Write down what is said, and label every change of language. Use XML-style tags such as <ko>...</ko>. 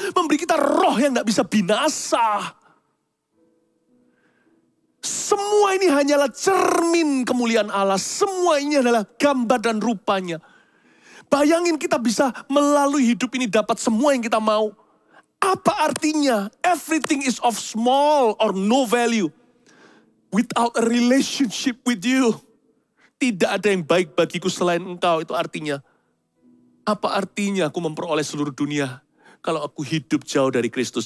<id>Memberi kita roh yang gak bisa binasa. Semua ini hanyalah cermin kemuliaan Allah. Semua ini adalah gambar dan rupanya. Bayangin kita bisa melalui hidup ini dapat semua yang kita mau. Apa artinya?</id> <en>Everything is of small or no value without a relationship with you.</en> <id>Tidak ada yang baik bagiku selain engkau. Itu artinya, apa artinya aku memperoleh seluruh dunia kalau aku hidup jauh dari Kristus?</id>